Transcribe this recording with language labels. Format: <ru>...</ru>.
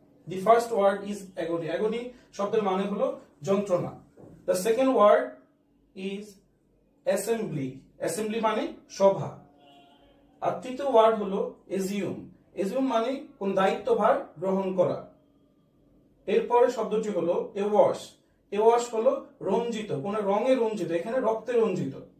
<en>The first word is agony. Agony</en> <bn>শব্দের মানে হলো যন্ত্রণা।</bn> <en>The second word is assembly.</en> <bn>Assembly মানে সভা। আর তৃতীয় ওয়ার্ড হলো assume. Assume মানে কোন দায়িত্বভার গ্রহণ করা। এরপরে শব্দটি হলো awash. awash হলো রঞ্জিত, কোন রঙে রঞ্জিত, এখানে রক্তে রঞ্জিত।</bn>